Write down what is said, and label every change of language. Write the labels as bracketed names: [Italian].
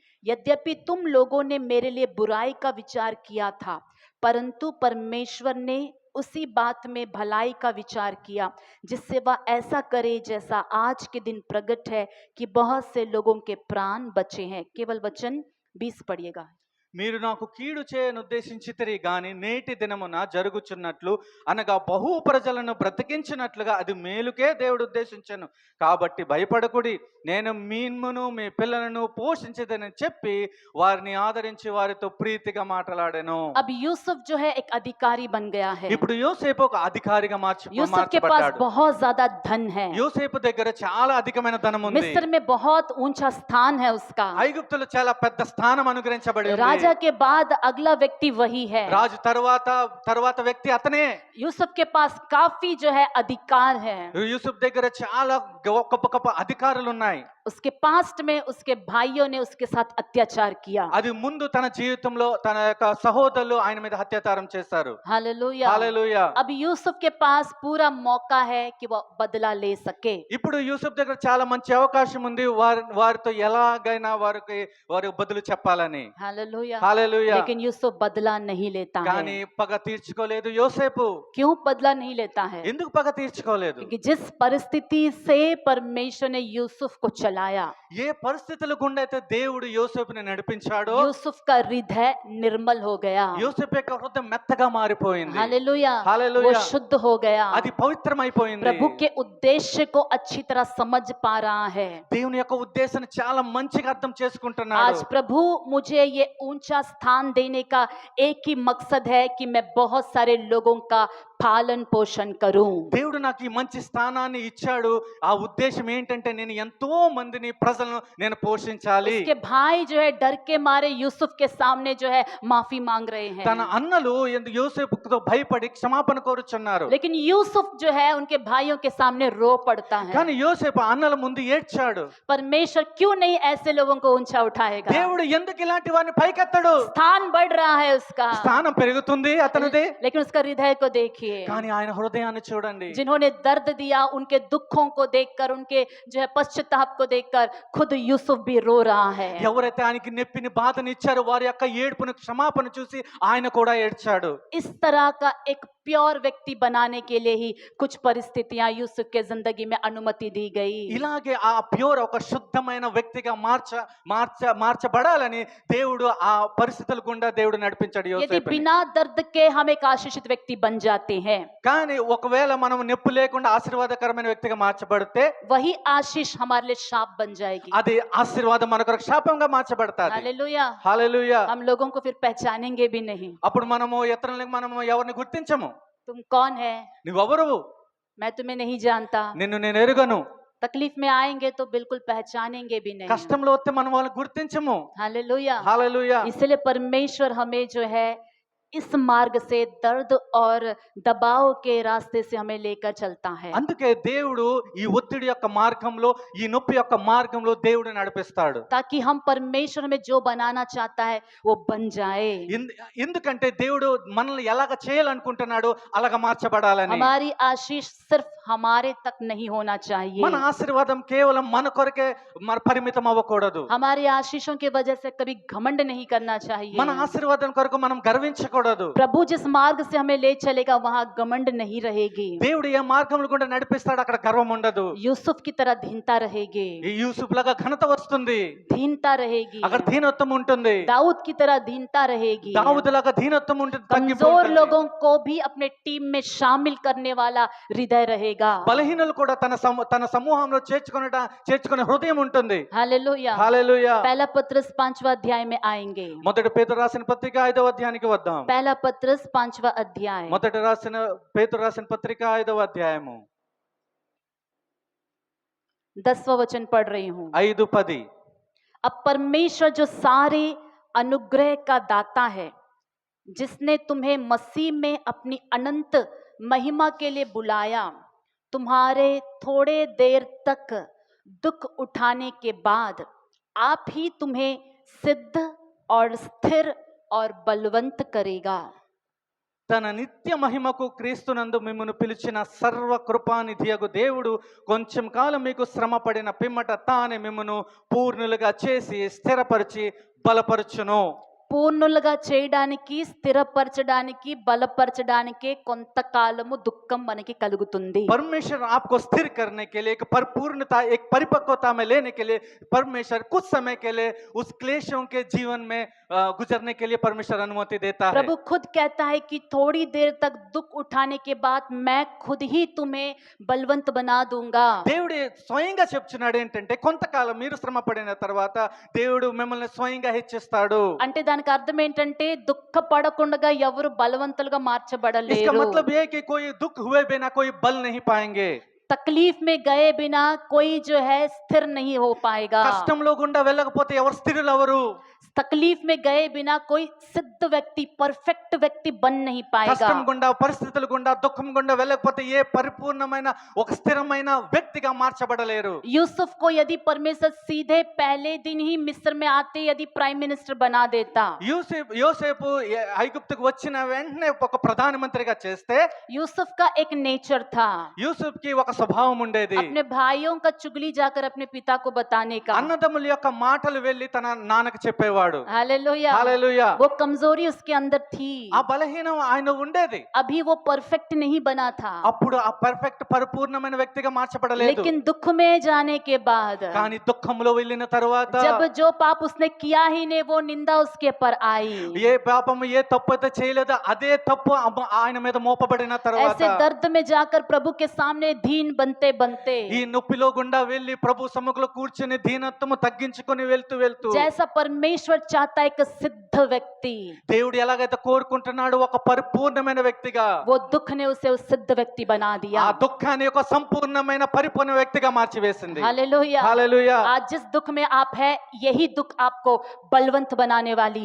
[Hindi] यद्यपि तुम लोगों ने मेरे लिए बुराई का विचार किया था, परंतु परमेश्वर ने उसी बात में भलाई का विचार किया, जिससे वह ऐसा करे जैसा आज के दिन प्रकट है कि बहुत से लोगों के प्राण बचे हैं। केवल वचन 20 पढ़िएगा। [Telugu] మీరు నాకు కీడు చేయను ఉద్దేశించితిరి గాని నేటి దినమున జరుగుచున్నట్లు అనగా బహు ప్రజలను బ్రతికించినట్లుగా అది మేలుకే దేవుడు ఉద్దేశించెను. కాబట్టి భయపడకుడి, నేను మిమ్మును మీ పిల్లలను పోషించదని చెప్పి వారిని ఆదరించి వారితో ప్రీతిగా మాట్లాడాను. [Hindi] अब यूसुफ जो है एक अधिकारी बन गया है। [Telugu] ఇప్పుడు యోసేపు ఒక అధికారిగా [Hindi] यूसुफ के पास [Telugu] మార్చబడ్డాడు. [Hindi] बहुत ज्यादा धन है। [Telugu] యోసేపు దగ్గర చాలా అధికమైన ధనం ఉంది. [Hindi] मिस्र में बहुत ऊंचा स्थान है उसका। [Telugu] ఐగుప్తులో చాలా పెద్ద స్థానం అనుగ్రహించబడి ఉంది. [Hindi] राजा के बाद अगला व्यक्ति वही है। [Telugu] రాజు తర్వాత వ్యక్తి అతనే. [Hindi] यूसुफ के पास काफी जो है अधिकार है। [Telugu] యూసుఫ్ దగ్గర చాలా గొప్ప అధికారులు ఉన్నాయి. [Hindi] उसके पास्ट में उसके भाइयों ने उसके साथ अत्याचार किया। [Telugu] అది ముందు తన జీవితంలో తన యొక్క సహోదరులు ఆయన మీద అత్యాచారం చేశారు. [Hindi] हालेलुया। [Telugu] హల్లెలూయా. [Hindi] अब यूसुफ के पास पूरा मौका है कि वो बदला ले सके। [Telugu] ఇప్పుడు యూసుఫ్ దగ్గర చాలా మంచి అవకాశం ఉంది వారితో ఎలాగైనా వారు బదులు చెప్పాలని. [Hindi] हालेलुया। [Telugu] హల్లెలూయా. [Hindi] लेकिन यूसुफ बदला नहीं लेता [Telugu] కానీ [Hindi] है। [Telugu] పగ తీర్చుకోలేదు యోసేపు. [Hindi] क्यों बदला नहीं लेता है? [Telugu] ఎందుకు పగ తీర్చుకోలేదు? [Hindi] क्योंकि जिस परिस्थिति से परमेश्वर ने यूसुफ को चलाया, [Telugu] ఏ పరిస్థితుల గుండా అయితే దేవుడు యోసేపుని నడిపించాడో [Hindi] यूसुफ का हृदय निर्मल हो गया। [Telugu] యోసేపు యొక్క హృదయం మెత్తగా మారిపోయింది. [Hindi] हालेलुया। हालेलुया। वो शुद्ध हो गया। [Telugu] అది పవిత్రమైపోయింది. [Hindi] प्रभु के उद्देश्य को अच्छी तरह समझ पा रहा है। [Telugu] దేవుని యొక్క ఉద్దేశాన్ని చాలా మంచిగా అర్థం చేసుకుంటున్నాడు. [Hindi] आज प्रभु मुझे ये ऊंचा स्थान देने का एक ही मकसद है कि मैं बहुत सारे लोगों का పాలన పోషణ కरूं। [Telugu] దేవుడు నాకు ఈ మంచి స్థానాన్ని ఇచ్చాడు. ఆ ఉద్దేశం ఏంటంటే నేను ఎంతో మందిని ప్రజలను నేను పోషించాలి. [Hindi] उसके भाई जो है डर के मारे यूसुफ के सामने जो है माफी मांग रहे हैं। [Telugu] తన అన్నలు యోసేపుతో భయపడి క్షమాపణ కోరుచున్నారు. [Hindi] लेकिन यूसुफ जो है उनके भाइयों के सामने रो पड़ता है। [Telugu] కానీ యోసేపు అన్నల ముందు ఏడ్చాడు. [Hindi] परमेश्वर क्यों नहीं ऐसे लोगों को ऊंचा उठाएगा? [Telugu] దేవుడు ఎందుకు ఇలాంటి వారిని పైకెత్తడు? [Hindi] स्थान बढ़ रहा है उसका, [Telugu] స్థానం పెరుగుతుంది అతనిది. [Hindi] लेकिन उसका हृदय को देखिए। देखिए, [Telugu] కానీ ఆయన హృదయాన్ని చూడండి. [Hindi] जिन्होंने दर्द दिया उनके दुखों को देखकर, उनके जो है पश्चाताप को देखकर खुद यूसुफ भी रो रहा है। [Telugu] ఎవరైతే ఆయనకి నొప్పిని బాధని ఇచ్చారో వారి యొక్క ఏడుపును క్షమాపణ చూసి ఆయన కూడా ఏడ్చాడు. [Hindi] इस तरह का एक प्योर व्यक्ति बनाने के लिए ही कुछ परिस्थितियां यूसुफ के जिंदगी में अनुमति दी गई। [Telugu] ఇలాగే ఆ ప్యూర్ ఒక శుద్ధమైన వ్యక్తిగా మార్చబడాలని దేవుడు ఆ పరిస్థితుల గుండా దేవుడు నడిపించాడు [Hindi] यदि [Telugu] యోసేపుని. [Hindi] बिना दर्द के हम एक आशीषित व्यक्ति बन जाते हैं, [Telugu] కానీ ఒకవేళ మనం నొప్పి లేకుండా ఆశీర్వాదకరమైన వ్యక్తిగా మార్చబడితే [Hindi] वही आशीष हमारे लिए शाप बन जाएगी। [Telugu] అది ఆశీర్వాదం మనకు శాపంగా మార్చబడతాది. [Hindi] हालेलुया। [Telugu] హల్లెలూయా. [Hindi] हम लोगों को फिर पहचानेंगे भी नहीं। [Telugu] అప్పుడు మనము ఇతరులకు మనము ఎవరిని గుర్తించము. [Hindi] तुम कौन है? [Telugu] నువ్వెవరు? [Hindi] मैं तुम्हें नहीं जानता। [Telugu] నిన్ను నేను ఎరుగను. [Hindi] तकलीफ में आएंगे तो बिल्कुल पहचानेंगे भी नहीं। [Telugu] కష్టంలో వస్తే మనం వాళ్ళని గుర్తించము. [Hindi] हालेलुया। [Telugu] హల్లెలూయా. [Hindi] इसलिए परमेश्वर हमें जो है इस मार्ग से दर्द और दबाव के रास्ते से हमें लेकर चलता है, [Telugu] అందుకే దేవుడు ఈ ఒత్తిడి యొక్క మార్గంలో ఈ నొప్పి యొక్క మార్గంలో దేవుడు నడిపిస్తాడు. [Hindi] ताकि हम परमेश्वर में जो बनाना चाहता है वो बन जाए। [Telugu] ఎందుకంటే దేవుడు మనల్ని ఎలాగ చేయాలనుకుంటున్నాడు అలాగ మార్చబడాలని. [Hindi] हमारी आशीष सिर्फ हमारे तक नहीं होना चाहिए। [Telugu] మన ఆశీర్వాదం కేవలం మన కొరకే పరిమితం అవ్వకూడదు. [Hindi] हमारी आशीषों की वजह से कभी घमंड नहीं करना चाहिए। [Telugu] మన ఆశీర్వాదం కొరకు మనం గర్వించకూడదు. [Hindi] प्रभु जिस मार्ग से हमें ले चलेगा वहां घमंड नहीं रहेगी। [Telugu] దేవుడు ఏ మార్గంలో గుండా నడిపిస్తాడు అక్కడ గర్వం ఉండదు. [Hindi] यूसुफ की तरह दीनता रहेगी, [Telugu] ఈ యూసుఫ్ లాగా ఘనత వస్తుంది, [Hindi] दीनता रहेगी। [Telugu] అక్కడ దీనత్వం ఉంటుంది. [Hindi] दाऊद की तरह दीनता रहेगी। [Telugu] దావీదు లాగా దీనత్వం ఉంటుంది, తగ్గింపు [Hindi] कमजोर [Telugu] ఉంటుంది. [Hindi] लोगों को भी अपने टीम में शामिल करने वाला हृदय रहेगा। [Telugu] బలహీనులు కూడా తన సమూహంలో చేర్చుకునే హృదయం ఉంటుంది. [Hindi] हालेलुया। [Telugu] హల్లెలూయా. [Hindi] पहला पत्रस 5वां अध्याय में आएंगे। [Telugu] మొదటి పేతురు రాసిన పత్రిక 5వ అధ్యాయానికి వద్దాం. [Hindi] पहला पत्रस 5वां अध्याय, [Telugu] మొదటి పేతురు రాసిన పత్రిక 5వ అధ్యాయము [Hindi] 10वां वचन पढ़ रही हूँ। [Telugu] 5:10. [Hindi] अब परमेश्वर जो सारे अनुग्रह का दाता है, जिसने तुम्हें मसीह में अपनी अनंत महिमा के लिए बुलाया, तुम्हारे थोड़े देर तक दुख उठाने के बाद आप ही तुम्हें सिद्ध और स्थिर और बलवंत करेगा। [Telugu] తన నిత్య మహిమకు క్రీస్తునందు మిమ్మును పిలిచిన సర్వ కృపానిధియగు దేవుడు కొంచెం కాలం మీకు శ్రమ పడిన పిమ్మట తానే మిమ్మును పూర్ణులుగా చేసి స్థిరపరిచి బలపరచును. పూర్ణులుగా చేయడానికి, స్థిరపరచడానికి, బలపరచడానికి కొంతకాలము దుఃఖం మనకి కలుగుతుంది। [Hindi] परमेश्वर आपको स्थिर करने के लिए, एक परिपूर्णता, एक परिपक्वता में लेने के लिए परमेश्वर कुछ समय के लिए उस क्लेशों के जीवन में गुजरने के लिए परमेश्वर अनुमति देता है. प्रभु खुद कहता है कि थोड़ी देर तक दुख उठाने के बाद मैं खुद ही तुम्हें बलवंत बना दूंगा। [Telugu] దేవుడు స్వయంగా చెప్తున్నాడు ఏంటంటే కొంతకాలం మీరు శ్రమ పడిన తర్వాత దేవుడు మిమ్మల్ని స్వయంగా హెచ్చిస్తాడు. అంటే దానికి అర్థం ఏంటంటే దుఃఖ పడకుండా ఎవరు బలవంతులుగా [Hindi] इसका [Telugu] మార్చబడలేరు। [Hindi] मतलब ये है कि कोई दुख हुए बिना कोई बल नहीं पाएंगे. तकलीफ में गए बिना कोई जो है स्थिर नहीं हो पाएगा। [Telugu] కష్టంలో గుండా వెళ్ళకపోతే ఎవరు స్థిరులు ఎవరు? [Hindi] तकलीफ में गए बिना कोई सिद्ध व्यक्ति, परफेक्ट व्यक्ति बन नहीं पाएगा। [Telugu] కష్టం గుండా, పరిస్థితుల గుండా, దుఃఖం గుండా వెళ్ళకపోతే ఏ పరిపూర్ణమైన ఒక స్థిరమైన వ్యక్తిగా మార్చబడలేరు. [Hindi] यूसुफ को यदि परमेश्वर सीधे पहले दिन ही मिस्र में आते यदि प्राइम मिनिस्टर बना देता, [Telugu] యోసేపు ఐగుప్తుకు వచ్చిన వెంటనే ఒక ప్రధానమంత్రిగా చేస్తే, [Hindi] यूसुफ का एक नेचर था, [Telugu] యూసుఫ్ కి ఒక స్వభావం ఉండేది. [Hindi] अपने भाइयों का चुगली जाकर अपने पिता को बताने का। [Telugu] అన్నదమ్ముల యొక్క మాటలు వెళ్ళి తన నాన్నకు చెప్పేవాడు. [Hindi] हालेलुया। [Telugu] హల్లెలూయా. [Hindi] वो कमजोरी उसके अंदर थी, [Telugu] ఆ బలహీనం ఆయన ఉండేది. [Hindi] अभी वो परफेक्ट नहीं बना था, [Telugu] అప్పుడు ఆ పర్ఫెక్ట్ పరిపూర్ణమైన వ్యక్తిగా మార్చబడలేదు. [Hindi] लेकिन दुख में जाने के बाद, [Telugu] కానీ దుఃఖంలో వెళ్ళిన తర్వాత [Hindi] जब जो पाप उसने किया ही नहीं वो निंदा उसके पर आई। [Telugu] ఏ పాపం ఏ తప్పు అయితే చేయలేదో అదే తప్పు ఆయన మీద మోపబడిన తర్వాత, [Hindi] ऐसे दर्द में जाकर प्रभु के सामने दीन बनते बनते, [Telugu] ఈ నొప్పిలో గుండా వెళ్ళి ప్రభు సముఖంలో కూర్చొని దీనత్వము తగ్గించుకొని వెళ్తూ [Hindi] जैसा परमेश्वर चाहता है एक सिद्ध व्यक्ति, [Telugu] దేవుడు ఎలాగైతే కోరుకుంటున్నాడు ఒక పరిపూర్ణమైన వ్యక్తిగా, [Hindi] वो दुख ने उसे उस सिद्ध व्यक्ति बना दिया। [Telugu] ఆ దుఃఖాన్ని ఒక సంపూర్ణమైన పరిపూర్ణ వ్యక్తిగా మార్చివేసింది. [Hindi] हालेलुया। [Telugu] హల్లెలూయా. [Hindi] आज जिस दुख में आप है यही दुख आपको बलवंत बनाने वाली